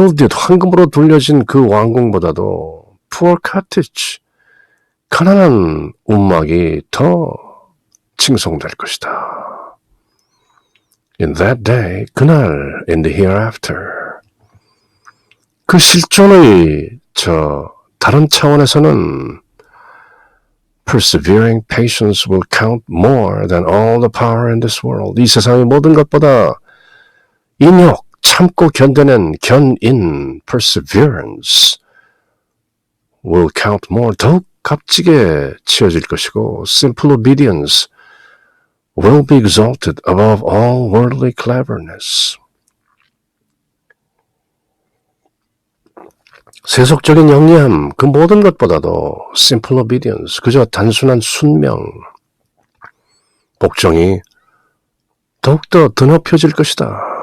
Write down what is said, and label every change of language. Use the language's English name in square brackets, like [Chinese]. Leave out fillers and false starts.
[Korean] 황금으로 돌려진 그 왕궁보다도 [English] poor cottage, [Korean] 가난한 움막이 더 칭송될 것이다. [English] In that day, [Korean] 그날, [English] in the hereafter, [Korean] 그 실존의 다른 차원에서는 [English] persevering patience will count more than all the power in this world. [Korean] 이 세상의 모든 것보다 인욕, 참고 견뎌낸 견인, [English] perseverance will count more, [Korean] 더욱 값지게 치어질 것이고, [English] simple obedience will be exalted above all worldly cleverness. [Korean] 세속적인 영리함, 그 모든 것보다도 [English] simple obedience, [Korean] 그저 단순한 순명, 복종이 더욱더 드높여질 것이다.